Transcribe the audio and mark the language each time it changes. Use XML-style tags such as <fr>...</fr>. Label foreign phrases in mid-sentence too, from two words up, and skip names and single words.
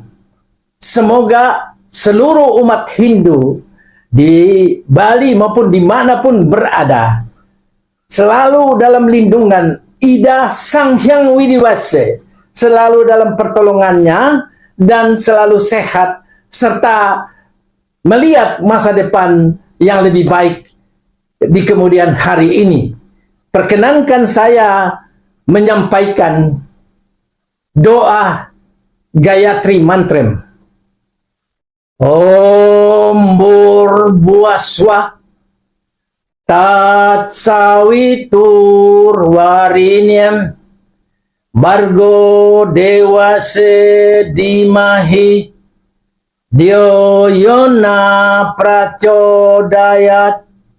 <id>Semoga seluruh umat Hindu di Bali maupun dimanapun berada selalu dalam lindungan Ida Sang Hyang Widiwase, selalu dalam pertolongannya dan selalu sehat serta melihat masa depan yang lebih baik di kemudian hari ini. Perkenankan saya menyampaikan doa Gayatri Mantrem.</id> <sa>ॐ भुर्वस्वः तत् सवितुर् वरेण्यम् भर्गो देवस्य धीमहि ध्यो योन प्रचोदयात्.</sa>